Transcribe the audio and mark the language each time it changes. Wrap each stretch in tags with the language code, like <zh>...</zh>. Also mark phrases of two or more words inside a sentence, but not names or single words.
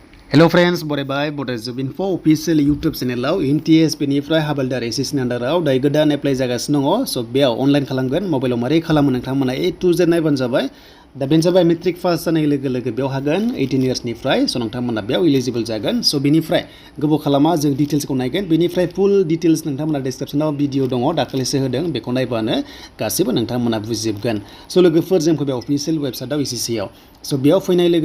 <en>Hello friends, Bodo Job Info official YouTube channel MTS-Havaldar SSC under</en> <brx>दायो गोदान एप्लाइ जागासिनो दङ स बेयाव अनलाइन खालामगोन मबाइलाव मारै खालामो नोंथांमोना</brx> <en>A to Z</en> <brx>नायबानो जाबाय दा बेनो जाबाय</brx> <en>matric pass</en> <brx>जानाय लोगो लोगो बेयाव हागोन 18 इयार्सनिफ्राय स नोंथांमोना बेयाव एलिजिबल जागोन स बेनिफ्राय गोबाव खालामा जों डिटेल्सखौ नायगोन बेनिफ्राय</brx> <en>full details</en> <brx>नोंथांमोना डिसक्रिप्शनाव भिडिअ दङ दाखालिसो होदों बेखौ नायबानो गासिबो नोंथांमोना बुजिजोबगोन स लोगोफोर जों फैबाय</brx> <en>official website</en> <brx>SSC आव स बेयाव फैनाय लोगो</brx>